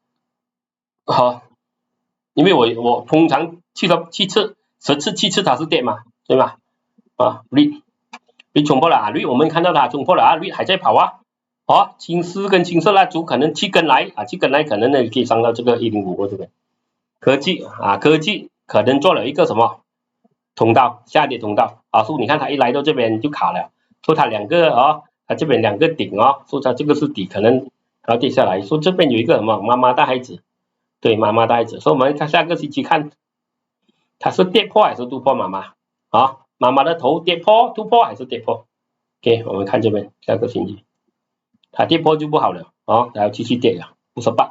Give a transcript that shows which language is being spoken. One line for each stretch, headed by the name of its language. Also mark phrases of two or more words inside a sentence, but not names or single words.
Chinese: 因為我通常10次7次它是跌嘛，對嗎？REIT 衝破了REIT 我們看到它衝破了 REIT 還在跑青絲跟青色蠟燭可能7根來可能呢可以上到這個105這邊，科技可能做了一個什麼通道，下跌通道所以你看它一來到這邊就卡了，所以它兩個它這邊兩個頂所以它這個是底，可能要跌下來，所以這邊有一個什麼媽媽大孩子，對媽媽大孩子，所以我們看下個星期看它是跌破還是突破媽媽媽媽的頭跌破突破還是跌破 OK， 我們看這邊下個星期它跌破就不好了哦，然后繼續跌了58。